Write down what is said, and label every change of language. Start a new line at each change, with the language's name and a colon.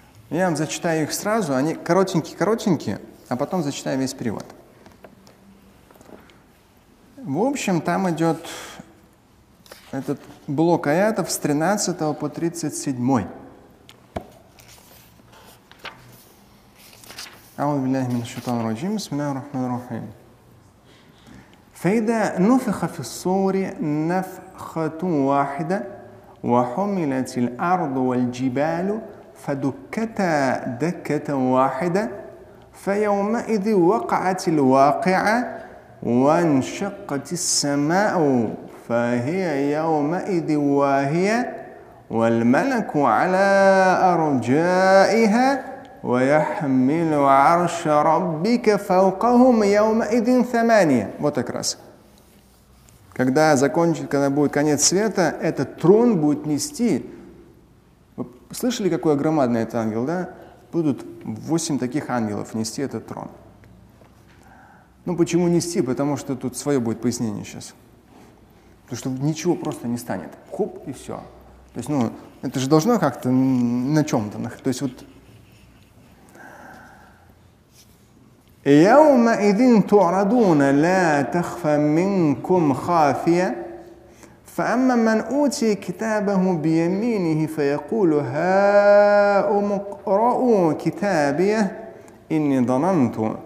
Russian: Я вам зачитаю их сразу, они коротенькие, а потом зачитаю весь перевод. В общем, там идет этот блок аятов с 13 по 37.
Arabic: أعوذ بالله من الشيطان الرجيم بسم الله الرحمن الرحيم فإذا نفخ في الصور نفخة واحدة وحملت الأرض والجبال فدكتا دكة واحدة فيومئذ وقعت الواقعة وانشقت السماء فهي يومئذ واهية والملك على أرجائها وَيَحْمِلُ عَرْشَ رَبِّكَ فَوْقَهُمْ يَوْمَئِذٍ ثَمَانِيَةٌ.
Russian: Вот как раз. Когда будет конец света, этот трон будет нести. Вы слышали, какой громадный этот ангел, да? Будут 8 таких ангелов нести этот трон. Ну, почему нести? Потому что тут свое будет пояснение сейчас. Потому что ничего просто не станет. Хоп, и все. То есть, ну, это же должно как-то на чем-то. То есть, вот
Arabic: يومئذ تعرضون لا تخفى منكم خافية فأما من أوتي كتابه بيمينه فيقول هاؤم اقرءوا كتابيه إني ظننت